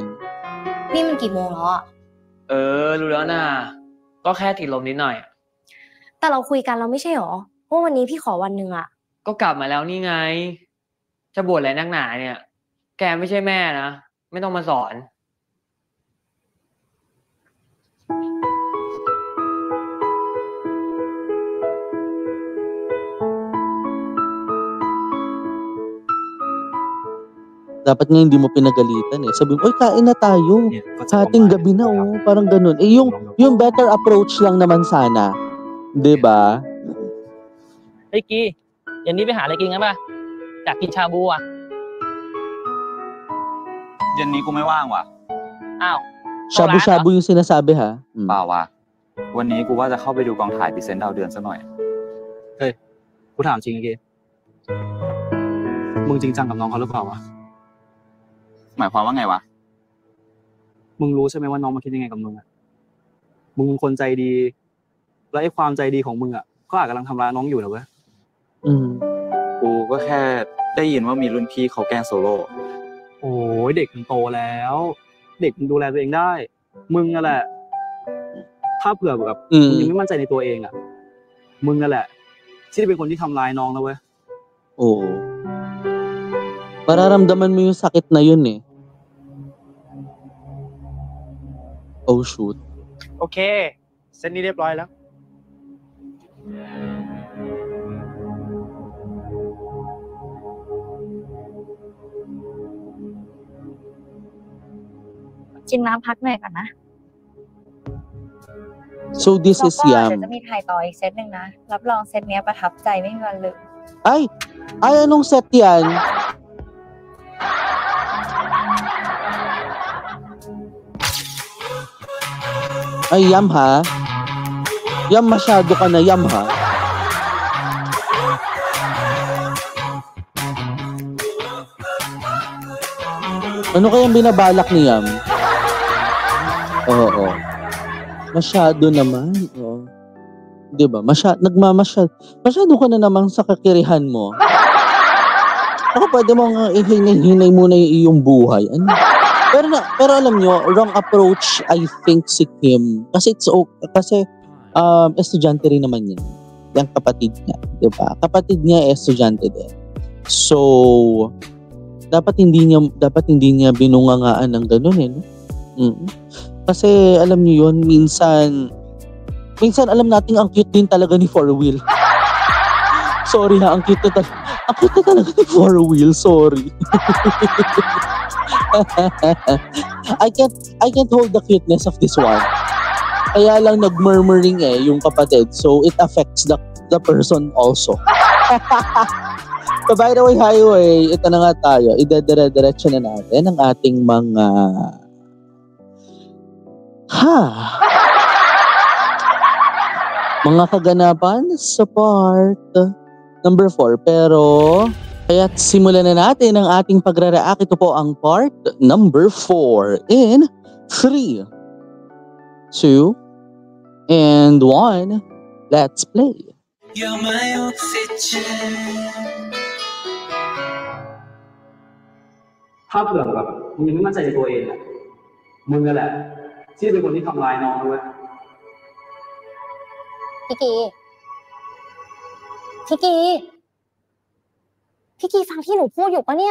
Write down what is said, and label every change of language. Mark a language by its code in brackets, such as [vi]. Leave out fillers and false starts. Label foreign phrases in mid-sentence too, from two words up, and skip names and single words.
[th] นี่มันกี่โมงแล้วอ่ะ รู้แล้วนะก็แค่ติดลมนิดหน่อย แต่เราคุยกันเราไม่ใช่หรอว่าวันนี้พี่ขอวันหนึ่งอ่ะ ก็กลับมาแล้วนี่ไงจะบ่นอะไรนักหนาเนี่ยแกไม่ใช่แม่นะไม่ต้องมาสอน [tl] Dapat nga hindi mo pinagalitan Sabi mo, oy, kain na tayo. Hating gabi na parang ganun. Yung [en] better approach [tl] lang naman sana. 'Di ba? [th] เฮ้ยกีเย็นนี้ไปหาอะไรกินกันป่ะอยากกินชาบูอ่ะ เย็นนี้กูไม่ว่างว่ะ อ้าว [tl] Shabu-shabu yung sinasabi ha. [th] เปล่าว่ะวันนี้กูว่าจะเข้าไปดูกองถ่ายพรีเซนต์ดาวเดือนซะหน่อย เฮ้ยกูถามจริงไอ้เกมึงจริงจังกับน้องเขาหรือเปล่าวะ หมายความว่าไงวะ มึงรู้ใช่ไหมว่าน้องมันคิดยังไงกับมึงมึงเป็นคนใจดีและไอ้ความใจดีของมึงก็อาจกำลังทำร้ายน้องอยู่นะเว้ย กูก็แค่ได้ยินว่ามีรุ่นพี่เขาแกล้งโซโล่ โอ้ยเด็กมันโตแล้ว เด็กมันดูแลตัวเองได้ มึงนั่นแหละถ้าเผื่อแบบมึงยังไม่มั่นใจในตัวเองมึงนั่นแหละที่เป็นคนที่ทำร้ายน้องนะเว้ย [tl] Oo. Mararamdaman mo yung sakit na yun [en] Oh shoot. [th] โอเคเส้นนี้เรียบร้อยแล้ว กินน้ำพักหน่อยก่อนนะ [en] So this is [th] เดี๋ยว Yam. จะมีถ่ายต่ออีกเซตหนึ่งนะรับรองเซตเนี้ยประทับใจไม่มีวันลืม [tl] Ay, anong set yan? Ay, Yam ha? Yam, masyado ka na, Yam ha? Ano kayang binabalak ni Yam? Oo. Masyado naman. Oo. Diba? Masyado ka na naman sa kakirihan mo. Ako pwede mong ihinay muna yung iyong buhay. Ano? Pero alam nyo, [en] wrong approach I think [tl] si Kim. Kasi estudyante rin naman niya. Yung kapatid niya. Diba? Kapatid niya estudyante din. So, dapat hindi niya binungangaan ng ganun no? Kasi alam niyo yun, minsan alam natin ang cute din talaga ni Four Wheel. Sorry ha, ang cute na talaga ni Four Wheel, sorry. [en] I can't hold the cuteness of this one. [tl] Kaya lang nag-murmuring yung kapatid, [en] so it affects the person also. So by the way, highway, [tl] ito na nga tayo. Idedire-diretso na natin ang ating mga mga kaganapan sa [en] part number 4. [tl] Pero kaya't simulan na natin ang ating pagre-react. Ito po ang [en] part number 4 in 3, 2, and 1. Let's play. You're my oxygen. [th] ถ้าเผื่อแบบมึงยังไม่มั่นใจในตัวเองอะมึงนั่นแหละที่เป็นคนที่ทำร้ายน้องเว้ย พี่กีฟังที่หนูพูดอยู่ปะเนี่ย